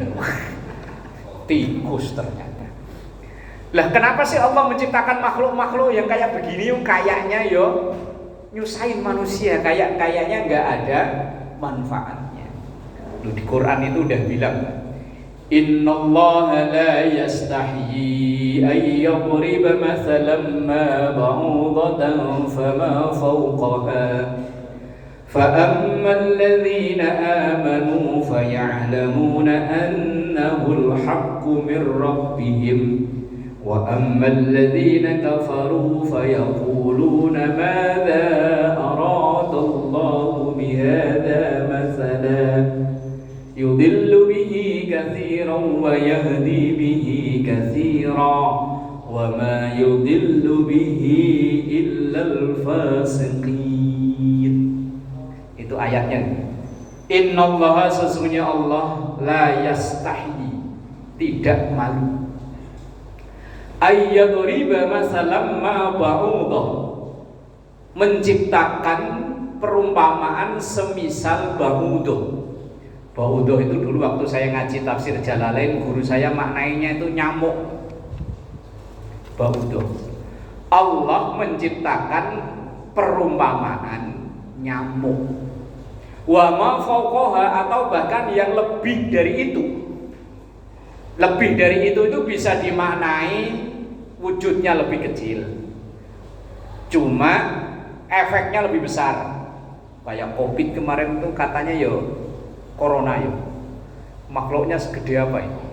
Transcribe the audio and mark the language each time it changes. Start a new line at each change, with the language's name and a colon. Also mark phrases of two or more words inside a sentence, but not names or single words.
Indonesian: Tikus ternyata. Lah kenapa sih Allah menciptakan makhluk-makhluk yang kayak begini, yang kayaknya yo nyusahin manusia, kayaknya nggak ada manfaatnya. Loh, di Quran itu udah bilang,
Arabic: إن الله لا يستحيي أن يضرب مثلا ما بعوضة فما فوقها فأما الذين آمنوا فيعلمون أنه الحق من ربهم وأما الذين كفروا فيقولون ماذا أراد الله بهذا مثلا يضل به كثيرا ويهدي به كثيرا وما يضل به إلا الفاسقين.
Indonesian: Itu ayatnya. Innallaha, sesungguhnya Allah,
Arabic: لا يستحيي,
Indonesian: tidak malu,
Arabic: أن يضرب مثلا ما بعوضة,
Indonesian: menciptakan perumpamaan semisal ba'udah. Ba'udah itu dulu waktu saya ngaji tafsir Jalalain, guru saya maknainya itu nyamuk. Ba'udah. Allah menciptakan perumpamaan nyamuk.
Arabic: وما فوقها,
Indonesian: atau bahkan yang lebih dari itu. Lebih dari itu bisa dimaknai wujudnya lebih kecil, cuma efeknya lebih besar. Kayak Covid kemarin tuh katanya yo corona yo, makhluknya segede apa ini?